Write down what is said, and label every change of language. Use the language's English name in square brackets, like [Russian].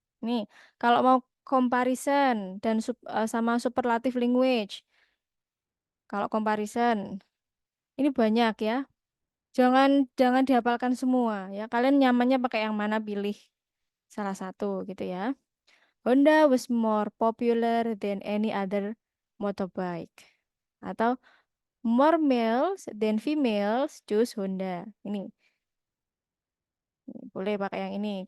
[Indonesian] Nih, kalau mau comparison dan sama superlative language. Kalau comparison, ini banyak ya. Jangan jangan dihafalkan semua ya. Kalian nyamannya pakai yang mana pilih salah satu gitu ya. [English] Honda was more popular than any other motorbike. Atau more males than females choose Honda. [Indonesian] Ini boleh pakai yang ini.